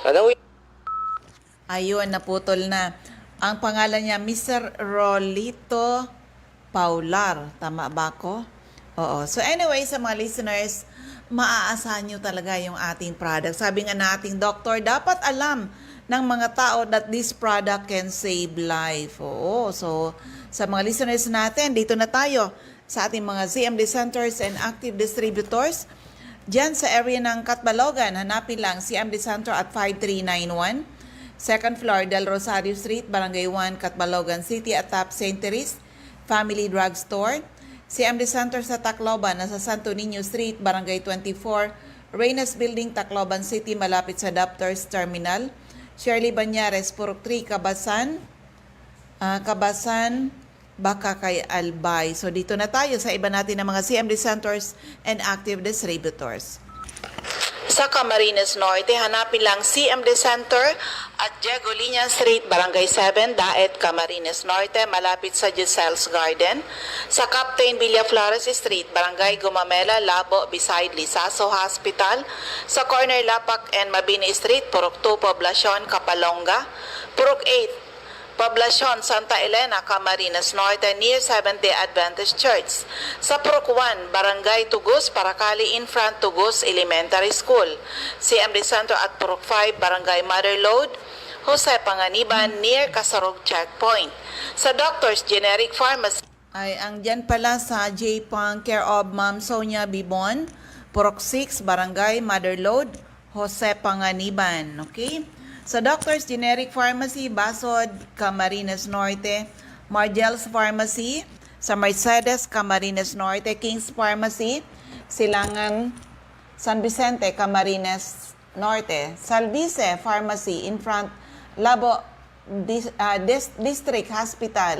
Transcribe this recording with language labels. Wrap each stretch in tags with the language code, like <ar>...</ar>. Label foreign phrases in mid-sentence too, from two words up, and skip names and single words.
<tl>Ayun, naputol na. Ang pangalan niya, Mr. Rolito Paular. Tama ba ako? Oo.</tl> <en>So anyway,</en> <tl>sa mga listeners, maaasahan nyo talaga yung ating product. Sabi nga nating doktor, dapat alam ng mga tao</tl> <en>that this product can save life.</en> <tl>Oo. So, sa mga listeners natin, dito na tayo sa ating mga</tl> <en>CMD centers and active distributors.</en> <tl>Diyan sa area ng Catbalogan, hanapin lang CMD Center at 5391.</tl> <en>Second floor,</en> <tl>Del Rosario Street, Barangay 1, Catbalogan City at Top St. Therese Family Drug Store. CMD Center sa Tacloban, nasa Santo Niño Street, Barangay 24, Reynes Building, Tacloban City, malapit sa Doctors Terminal. Shirley Banyares, Purok 3, Kabasan, baka kay Albay. So dito na tayo sa iba natin ng mga</tl> <en>CMD centers and active distributors.</en> <tl>Sa Camarines Norte, hanapin lang CMD Center at Diego Liña Street, Barangay 7, Daet, Camarines Norte, malapit sa Giselle's Garden. Sa Captain Villaflores Street, Barangay Gumamela, Labo, beside Lisaso Hospital. Sa corner Lapak and Mabini Street, Purok 2, Poblacion, Kapalonga. Purok 8, Poblacion, Santa Elena, Camarines Norte,</tl> <en>near Seventh-day Adventist Church.</en> <tl>Sa Purok 1, Barangay Tugos, Paracali</tl> <en>in front</en> <tl>Tugos Elementary School. CMD Center at Purok 5, Barangay Motherlode, Jose Panganiban, near Kasarog Checkpoint. Sa Doctors Generic Pharmacy, Ay, ang dyan pala sa J-Pang Care of Ma'am Sonia Bibon, Purok 6, Barangay Motherlode, Jose Panganiban. Okay? Sa Doctors Generic Pharmacy, Basod, Camarines Norte, Margel's Pharmacy, sa Mercedes, Camarines Norte, King's Pharmacy, Silangan, San Vicente, Camarines Norte, Salvice Pharmacy</tl> <en>in front,</en> <tl>Labo District Hospital.</tl>